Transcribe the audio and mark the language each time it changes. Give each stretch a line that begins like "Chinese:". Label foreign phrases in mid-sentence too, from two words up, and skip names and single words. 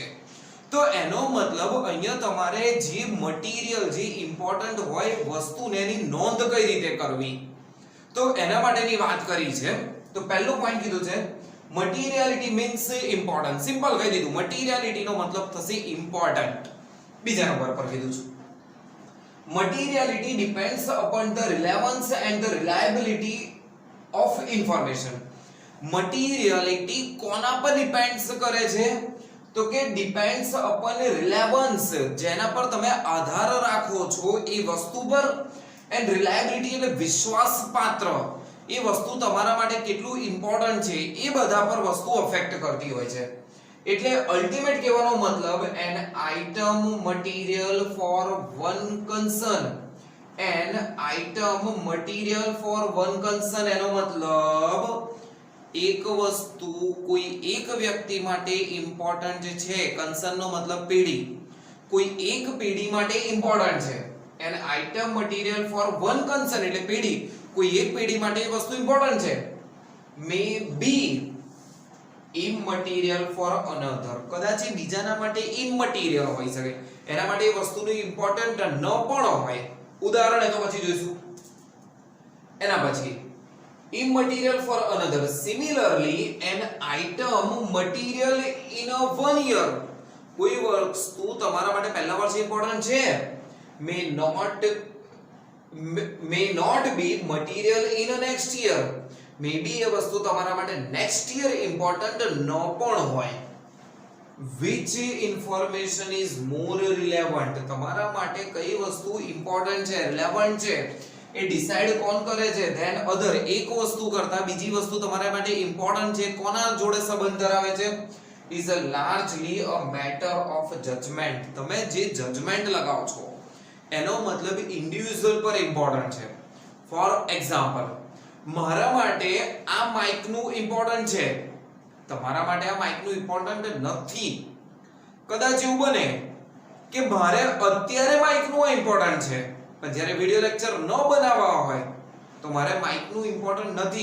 Gujarati: તો એનો મતલબ અહીંયા તમારે જે મટીરીયલ, જે ઇમ્પોર્ટન્ટ હોય વસ્તુને એની નોંધ કઈ રીતે કરવી, તો એના માટેની વાત કરી છે. તો પહેલું પોઈન્ટ કીધું છે
English: materiality means important.
Gujarati: સિમ્પલ કહી દીધું, મટીરિયાલિટીનો મતલબ થશે ઇમ્પોર્ટન્ટ. બીજા નંબર પર કીધું છે
English: materiality depends upon the relevance and the reliability of information.
Gujarati: materiality કોના પર ડિપેન્ડ્સ કરે છે? તો કે
English: depends upon relevance,
Gujarati: જેના પર તમે આધાર રાખો છો એ વસ્તુ પર,
English: and reliability
Gujarati: એટલે વિશ્વાસપાત્ર, એ વસ્તુ તમારા માટે કેટલું ઇમ્પોર્ટન્ટ છે એ બધા પર વસ્તુ અફેક્ટ કરતી હોય છે. એટલે અલ્ટિમેટ કહેવાનો મતલબ
English: an item material for one concern, an item material for one concern
Gujarati: એનો મતલબ એક વસ્તુ કોઈ એક વ્યક્તિ માટે ઇમ્પોર્ટન્ટ છે. કન્સર્ન નો મતલબ પેઢી, કોઈ એક પેઢી માટે ઇમ્પોર્ટન્ટ છે.
English: an item material for one concern
Gujarati: એટલે પેઢી, કોઈ એક પેઢી માટે એ વસ્તુ ઇમ્પોર્ટન્ટ છે.
English: may be immaterial for another,
Gujarati: કદાચ એ બીજાના માટે ઇમમટીરિયલ હોઈ શકે, એના માટે એ વસ્તુનું ઇમ્પોર્ટન્ટ ન પણ હોય. ઉદાહરણ એ તો પછી જોઈશું. એના પછી
English: immaterial for another, similarly an item material in a one year,
Gujarati: કોઈ વસ્તુ તમારા માટે પહેલા વર્ષે ઇમ્પોર્ટન્ટ છે,
English: may not be material in a next year, maybe
Gujarati: એ વસ્તુ તમારા માટે
English: next year important
Gujarati: ન પણ હોય.
English: which information is more relevant,
Gujarati: તમારા માટે કઈ વસ્તુ ઇમ્પોર્ટન્ટ છે, રિલેવન્ટ છે, એ ડિસાઈડ કોણ કરે છે?
English: then other,
Gujarati: એક વસ્તુ કરતા બીજી વસ્તુ તમારા માટે ઇમ્પોર્ટન્ટ છે, કોના જોડે સંબંધ ધરાવે છે?
English: is a largely a matter of judgment,
Gujarati: તમે જે જજમેન્ટ લગાવો છો એનો મતલબ ઇન્ડિવિડ્યુઅલ પર ઇમ્પોર્ટન્ટ છે.
English: for example,
Gujarati: મારા માટે આ માઇક નું ઇમ્પોર્ટન્ટ છે, તમારા માટે આ માઇક નું ઇમ્પોર્ટન્ટ નથી. કદાચ એવું બને કે મારે અત્યારે માઇક નું ઇમ્પોર્ટન્ટ છે, પણ જ્યારે
English: video lecture
Gujarati: ન બનાવવા હોય તો મારે માઇક નું ઇમ્પોર્ટન્ટ નથી.